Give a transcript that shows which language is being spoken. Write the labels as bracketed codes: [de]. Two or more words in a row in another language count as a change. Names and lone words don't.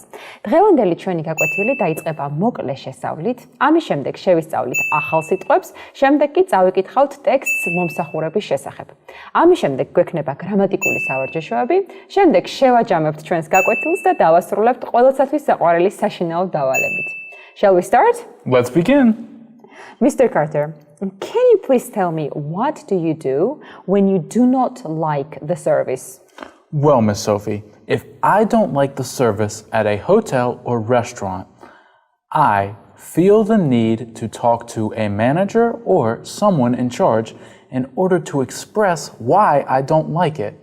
[ka] დღევანდელი ჩვენი გაკვეთილი დაიწყება მოკლე შესწავლით, ამის შემდეგ შევისწავლით ახალ სიტყვებს, შემდეგ კი წავიკითხავთ ტექსტს მომსახურების შესახებ. ამის შემდეგ გვექნება გრამატიკული სავარჯიშოები, შემდეგ შევაჯამებთ ჩვენს გაკვეთილს და დავასრულებთ ყველასათვის საყვარელი საშინაო დავალებით. [en] Shall we start? Let's begin. Mr. Carter, can you please tell me what do you do when you do not like the service? Well, Miss Sophie, if I don't like the service at a hotel or restaurant, I feel the need to talk to a manager or someone in charge in order to express why I don't like it.